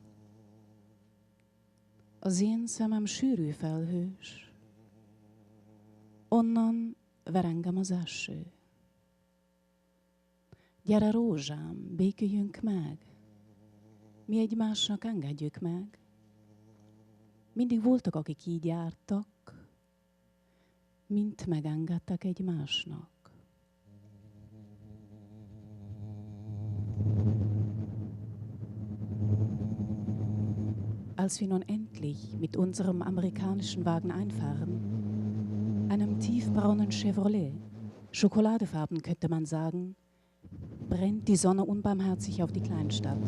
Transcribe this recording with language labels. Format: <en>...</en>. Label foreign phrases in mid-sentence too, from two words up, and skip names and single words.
<hu>Az én szemem sűrű felhős, onnan ver engem az eső. Gyere rózsám, béküljünk meg, mi egymásnak engedjük meg. Mindig voltak, akik így jártak, mint megengedtek egymásnak.</hu> <de>Als wir nun endlich mit unserem amerikanischen Wagen einfahren, einem tiefbraunen Chevrolet, schokoladefarben könnte man sagen, brennt die Sonne unbarmherzig auf die Kleinstadt.</de>